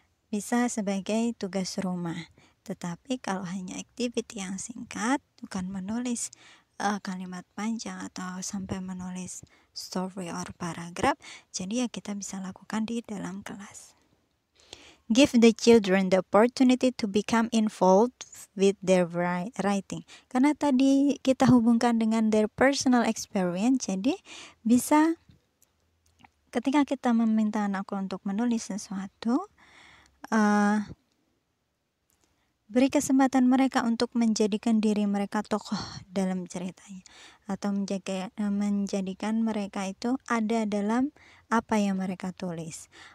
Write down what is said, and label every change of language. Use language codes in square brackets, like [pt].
[id] Bisa sebagai tugas rumah. Tetapi kalau hanya activity yang singkat, bukan menulis kalimat panjang atau sampai menulis [en] story or paragraph, [id] jadi ya kita bisa lakukan di dalam kelas. [en] Give the children the opportunity to become involved with their writing. [id] Karena tadi kita hubungkan dengan [en] their personal experience, [id] jadi bisa ketika kita meminta anakku untuk menulis sesuatu, beri kesempatan mereka untuk menjadikan diri mereka tokoh dalam ceritanya, atau menjadikan mereka itu ada dalam apa yang mereka tulis.